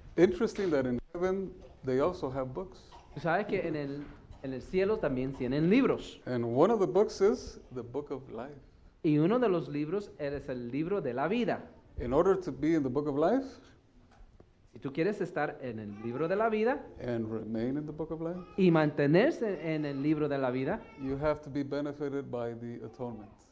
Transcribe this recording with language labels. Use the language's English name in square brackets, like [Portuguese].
[English] Interesting that in heaven they also have books. [Spanish] Tú sabes que en el cielo también tienen libros. [English] And one of the books is the book of life. [Spanish] Y uno de los libros es el libro de la vida. [English] In order to be in the book of life [Spanish] Si tú quieres estar en el libro de la vida [English] and remain in the book of life, [Spanish] y mantenerse en el libro de la vida, [English] you have to be benefited by the atonement.